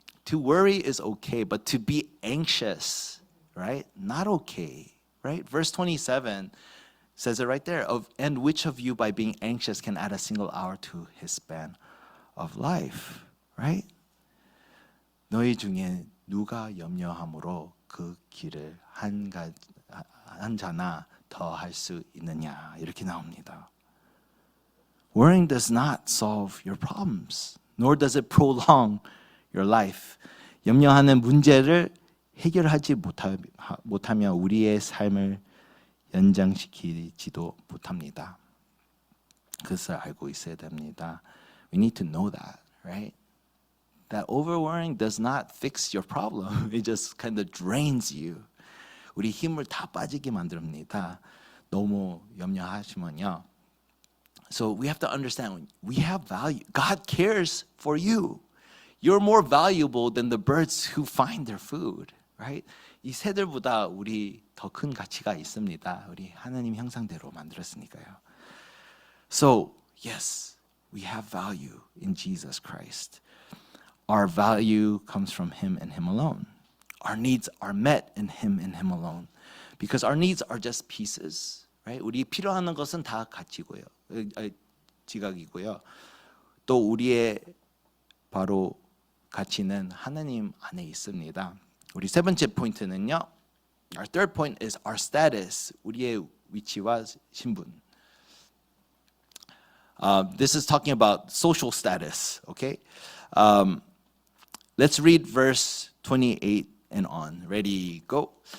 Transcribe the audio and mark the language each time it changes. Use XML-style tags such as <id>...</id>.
<en>To worry is okay, but to be anxious, right? Not okay, right? Verse 27 says it right there. And which of you by being anxious can add a single hour to his span of life, right?</en> <ko>너희 중에 누가 염려함으로 그 길을 한 자나 더 할 수 있느냐 이렇게 나옵니다.</ko> <en>Worrying does not solve your problems, nor does it prolong your life.</en> <ko>염려하는 문제를 해결하지 못하며 우리의 삶을 연장시키지도 못합니다. 그것을 알고 있어야 됩니다.</ko> <en>We need to know that, right? That overworrying does not fix your problem. It just kind of drains you.</en> <ko>우리 힘을 다 빠지게 만듭니다. 너무 염려하시면요.</ko> <en>So we have to understand we have value. God cares for you. You're more valuable than the birds who find their food, right?</en> <ko>이 새들보다 우리 더 큰 가치가 있습니다. 우리 하나님 형상대로 만들었으니까요.</ko> <en>So, yes, we have value in Jesus Christ. Our value comes from Him and Him alone. Our needs are met in Him and Him alone. Because our needs are just pieces, right?</en> <ko>우리 필요한 것은 다 가치고요. 지각이고요. 또 우리의 바로 가치는 하나님 안에 있습니다. 우리 세 번째 포인트는요.</ko> <en>Our third point is our status.</en> <ko>우리의 위치와 신분.</ko> <en>This is talking about social status, okay? Let's read verse 28 and on. Ready, go.</en>